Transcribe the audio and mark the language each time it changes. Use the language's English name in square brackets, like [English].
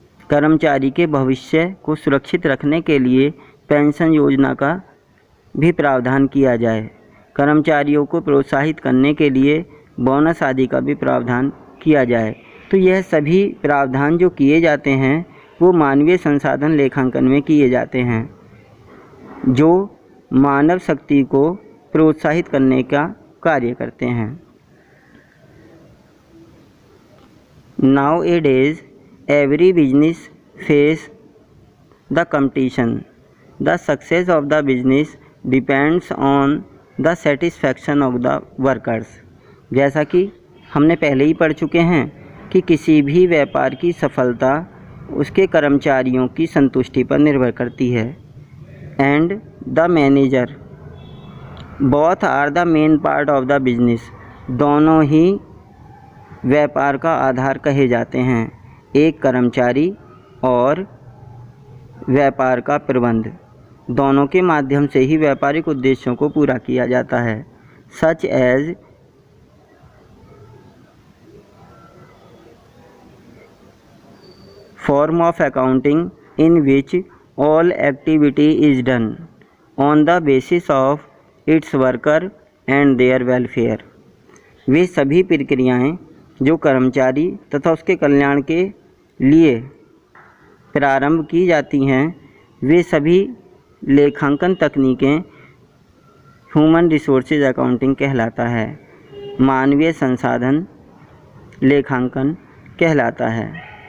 [Hindi] कर्मचारी के भविष्य को सुरक्षित रखने के लिए पेंशन योजना का भी प्रावधान किया जाए, कर्मचारियों को प्रोत्साहित करने के लिए बोनस आदि का भी प्रावधान किया जाए। तो यह सभी प्रावधान जो किए जाते हैं वो मानवीय संसाधन लेखांकन में किए जाते हैं, जो मानव शक्ति को प्रोत्साहित करने का कार्य करते हैं। [English] Nowadays, every business face the competition. The success of the business depends on the satisfaction of the workers. [Hindi] जैसा कि हमने पहले ही पढ़ चुके हैं कि किसी भी व्यापार की सफलता उसके कर्मचारियों की संतुष्टि पर निर्भर करती है। [English] And the manager both are the main part of the business. [Hindi] दोनों ही व्यापार का आधार कहे जाते हैं, एक कर्मचारी और व्यापार का प्रबंध, दोनों के माध्यम से ही व्यापारिक उद्देश्यों को पूरा किया जाता है। [English] Such as form of accounting in which all activity is done on the basis of its worker and their welfare। [Hindi] वे सभी प्रक्रियाएं जो कर्मचारी तथा उसके कल्याण के लिए प्रारंभ की जाती हैं, वे सभी लेखांकन तकनीकें ह्यूमन रिसोर्सेज अकाउंटिंग कहलाता है, मानवीय संसाधन लेखांकन कहलाता है।